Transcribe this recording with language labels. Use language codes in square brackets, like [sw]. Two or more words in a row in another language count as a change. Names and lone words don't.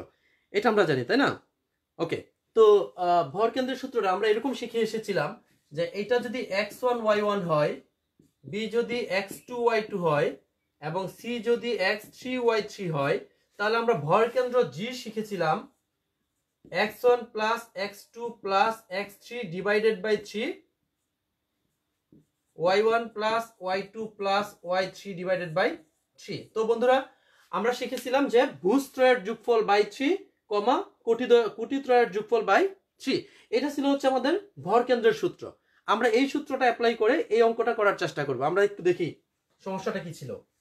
[bn] এটা আমরা জানি, তাই না? ওকে, তো ভরকেন্দ্রের সূত্রটা আমরা এরকম শিখে এসেছিলাম যে এটা যদি x1 y1 হয়, b যদি x2 y2 হয় এবং c যদি x3 y3 হয়, তাহলে আমরা ভরকেন্দ্র জি শিখেছিলাম [en] x1 plus x2 plus x3 divided by 3, y1 plus y2 plus y3 divided by 3। [bn] তো বন্ধুরা আমরা শিখেছিলাম যে ভুজত্রয়ের যোগফল বাই 3, কোটিত্রয়ের যোগফল বাই 3। এটা ছিল হচ্ছে আমাদের ভরকেন্দ্রের সূত্র। আমরা এই সূত্রটা অ্যাপ্লাই করে এই অঙ্কটা করার চেষ্টা করব। আমরা একটু দেখি সমস্যাটা কি ছিল।